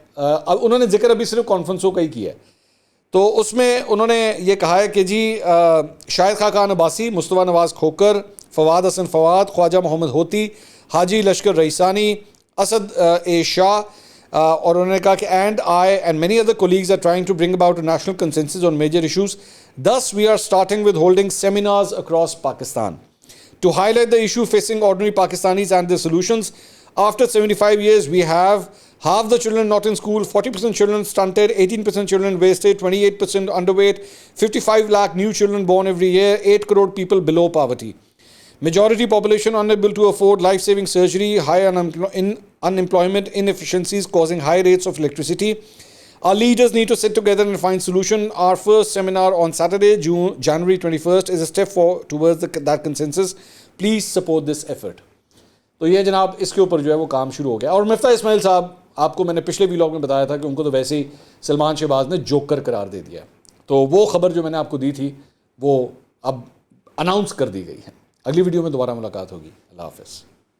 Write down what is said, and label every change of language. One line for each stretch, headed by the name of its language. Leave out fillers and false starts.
Hindi: अब उन्होंने जिक्र अभी सिर्फ कॉन्फ्रेंसों का ही किया है, तो उसमें उन्होंने ये कहा है कि जी शाहिद खाकान अब्बासी, मुस्तफ़ा नवाज़ खोकर, फवाद हसन फवाद, ख्वाजा मोहम्मद होती, हाजी लश्कर रईसानी, असद ए शाह, और उन्होंने कहा कि
English: And I and many other colleagues are trying to bring about a national consensus on major issues, thus we are starting with holding seminars across Pakistan to highlight the issue facing ordinary Pakistanis and their solutions. After 75 years, we have half the children not in school, 40% children stunted, 18% children wasted, 28% underweight, 55 lakh new children born every year, 8 crore people below poverty. Majority population unable to afford life-saving surgery, high unemployment, inefficiencies causing high rates of electricity. Our leaders need to sit together and find solution. Our first seminar on Saturday, January 21st is a step towards that consensus. Please support this effort.
Hindi: तो ये जनाब इसके ऊपर जो है वो काम शुरू हो गया। और मिफ्ता इस्माइल साहब, आपको मैंने पिछले व्लॉग में बताया था कि उनको तो वैसे ही सलमान शहबाज ने जोकर करार दे दिया। तो वो खबर जो मैंने आपको दी थी वो अब अनाउंस कर दी गई है। अगली वीडियो में दोबारा मुलाकात होगी। अल्लाह हाफ़िज़।